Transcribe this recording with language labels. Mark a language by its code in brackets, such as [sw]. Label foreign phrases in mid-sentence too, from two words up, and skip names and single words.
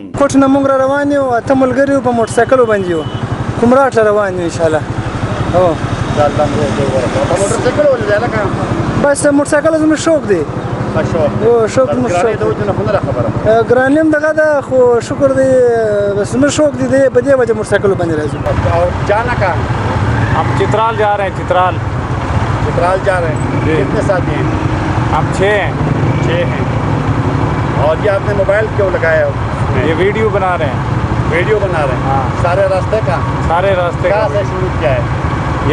[ps] کوټ نه موږ را روان یو، اته ملګري یو په موټر سایکلو باندې یو کمراټ ته روان یو انشاءالله. هو په موټر سایکل ولې دی هلکه؟ بس موټر سایکل زموږ شوق دی. شوق زموږ شوق ګرانیم دغه ده خو شکر دی بس زموږ شوق دی په دې وجه موټر سایکلو باندې راځو. [ur] اور جانا کا ہم چترال جا رہے ہیں. چترال جا رہے ہیں۔ کتنے ساتھی ہیں? ہم 6 हैं. اور یہ آپ نے موبائل کیوں لگایا ہے? یہ ویڈیو بنا رہے ہیں. ویڈیو بنا رہے ہیں. हाँ. سارے راستے کا کہاں سے شروع کیا ہے?